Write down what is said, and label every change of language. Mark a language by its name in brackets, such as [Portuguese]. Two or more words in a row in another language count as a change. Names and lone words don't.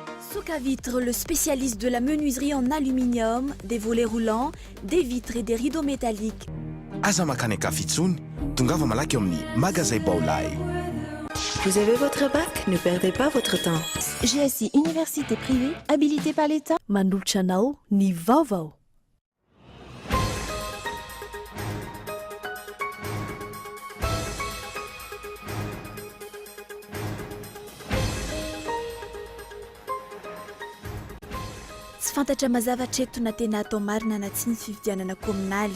[French] Soca Vitre, le spécialiste de la menuiserie en aluminium, des volets roulants, des vitres et des rideaux métalliques. [Malagasy] Aza makany Kafitsony, tongava malaky eo amin'ny magasin Baolay. [French] Vous avez votre bac? Ne perdez pas votre temps. GSI Université privée, habilitée par l'État. [Malagasy] Mandolotra anao ny vaovao. Tsy fantatra mazavatra eto na tena atao marina na tsy ny fividianana kominaly.